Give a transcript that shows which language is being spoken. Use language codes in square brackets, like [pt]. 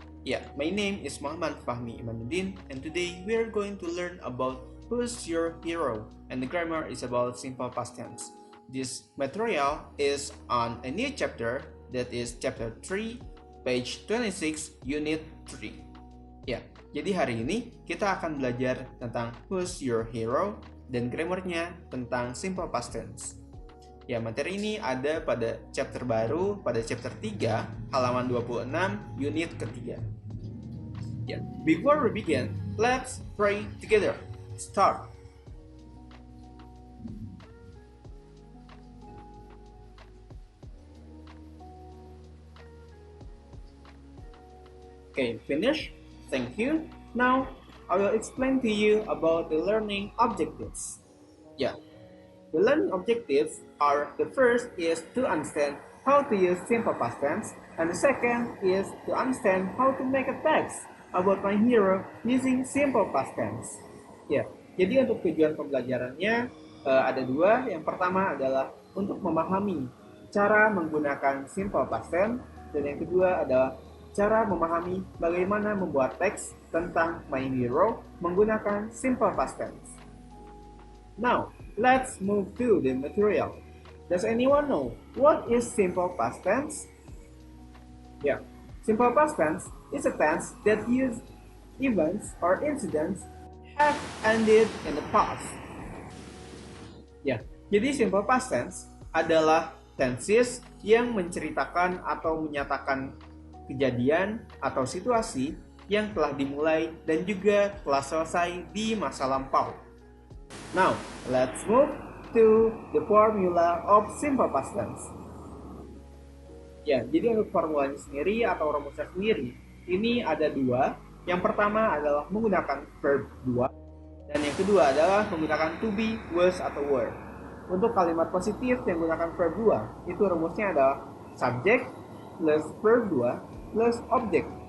[en] Yeah, my name is Muhammad Fahmi Imanuddin, and today we are going to learn about who's your hero, and the grammar is about simple past tense. This material is on a new chapter, that is chapter 3, page 26, unit 3. [id] Ya, jadi hari ini kita akan belajar tentang who's your hero dan grammarnya tentang simple past tense. Ya, materi ini ada pada chapter baru, pada chapter 3, halaman 26, unit ketiga. [en] Ya, before we begin, let's pray together. Start. Okay, finish. Thank you. Now, I will explain to you about the learning objectives. Yeah, the learning objectives are, the first is to understand how to use simple past tense, and the second is to understand how to make a text about my hero using simple past tense. [id] Ya, jadi untuk tujuan pembelajarannya ada dua. Yang pertama adalah untuk memahami cara menggunakan simple past tense, dan yang kedua adalah cara memahami bagaimana membuat teks tentang my hero menggunakan simple past tense. [en] Now, let's move to the material. Does anyone know what is simple past tense? Yeah, simple past tense is a tense that uses events or incidents have ended in the past. [id] Ya, jadi simple past tense adalah tenses yang menceritakan atau menyatakan kejadian atau situasi yang telah dimulai dan juga telah selesai di masa lampau. [en] Now, let's move to the formula of simple past tense. [id] Ya, jadi untuk formulanya sendiri atau rumusnya sendiri, ini ada dua. Yang pertama adalah menggunakan verb 2, dan yang kedua adalah menggunakan to be, was, atau were. Untuk kalimat positif yang menggunakan verb 2, itu rumusnya adalah subject plus verb 2 plus object.